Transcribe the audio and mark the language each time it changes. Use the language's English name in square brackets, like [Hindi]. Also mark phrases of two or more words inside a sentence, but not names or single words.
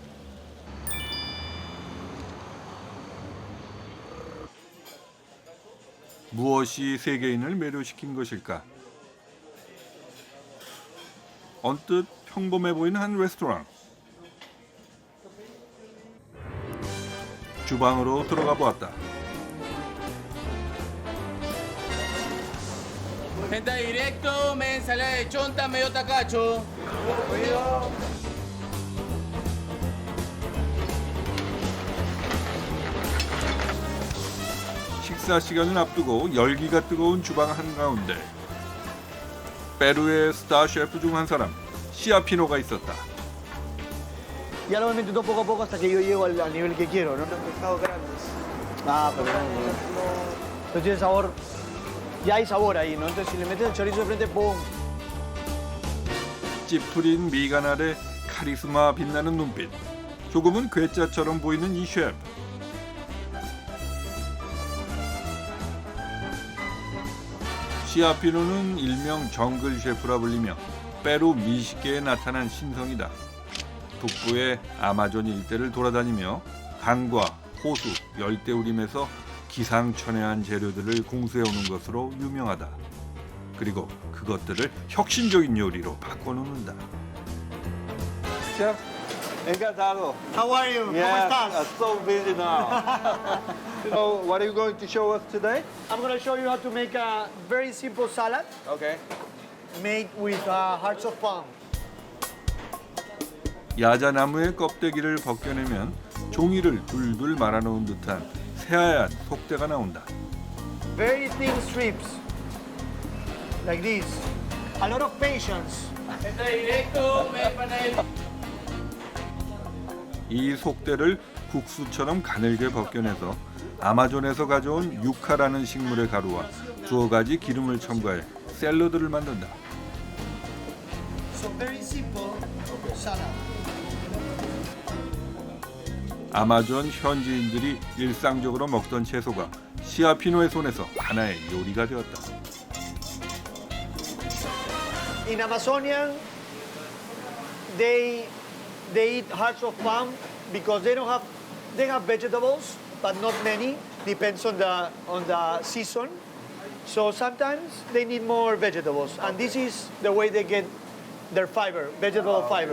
[Korean] 무엇이 세계인을 매료시킨 것일까? 언뜻 평범해 보이는 한 레스토랑. 주방으로 들어가 보았다. [Spanish] Está directo, me ensalada de chonta, medio tacacho. [Korean] 식사 시간을 앞두고 열기가 뜨거운 주방 한가운데 페루의 스타 셰프 중 한 사람 시아피노가 있었다. [Spanish] Ya lo voy metiendo poco a poco hasta que yo llego al nivel que quiero, ¿no? Pescados grandes. Ah, pero no tiene sabor. Ya hay sabor ahí, ¿no? Entonces si le metes el chorizo de frente, ¡pum! [Korean] 찌푸린 미간 아래 카리스마 빛나는 눈빛. 조금은 괴짜처럼 보이는 이 셰프. 시아피노는 일명 정글 셰프라 불리며 페루 미식계에 나타난 신성이다. 북부의 아마존 일대를 돌아다니며 강과 호수, 열대우림에서 기상천외한 재료들을 공수해오는 것으로 유명하다. 그리고 그것들을 혁신적인 요리로 바꿔놓는다. [Spanish] Chef, encantado. [English] How are you? Yes, [Spanish] ¿Cómo estás? [English] I'm so busy now. So, what are you going to show us today? I'm going to show you how to make a very simple salad Okay. made with hearts of palm. [Korean] 야자나무의 껍데기를 벗겨내면 종이를 둘둘 말아놓은 듯한 새하얀 속대가 나온다. [English] Very thin strips, like this. A lot of patience. [Spanish] Está directo, me empanada. [Korean] 이 속대를 국수처럼 가늘게 벗겨내서 아마존에서 가져온 유카라는 식물의 가루와 두어 가지 기름을 첨가해 샐러드를 만든다. [English] So very simple salad. [Korean] 아마존 현지인들이 일상적으로 먹던 채소가 시아피노의 손에서 하나의 요리가 되었다. [English] In Amazonian, they eat hearts of palm because they have vegetables, but not many. Depends on the season. So sometimes they need more vegetables, and this is the way they get their fiber, vegetable fiber.